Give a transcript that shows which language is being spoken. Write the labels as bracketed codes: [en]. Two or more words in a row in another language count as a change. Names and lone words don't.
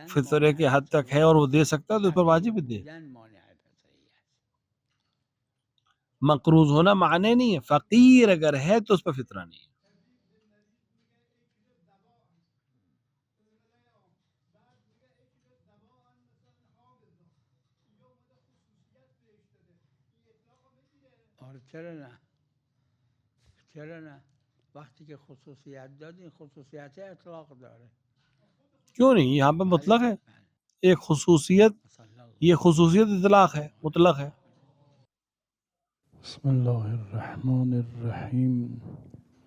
[ur] فطرے کے حد تک ہے اور وہ دے سکتا ہے تو اس پر واجب ہی دے. [fa] بودن مانع فطریه است [ur] مقروض ہونا معنی نہیں ہے، فقیر اگر ہے تو اس پر فطرہ نہیں ہے. [fa] آره چرا نه چرا نه وقتی که خصوصیت داد این خصوصیت اطلاق داره [ur] کیوں نہیں؟ یہاں پہ مطلق ہے، ایک خصوصیت، یہ خصوصیت اطلاق ہے، مطلق ہے. [ar] بسم اللہ الرحمن الرحیم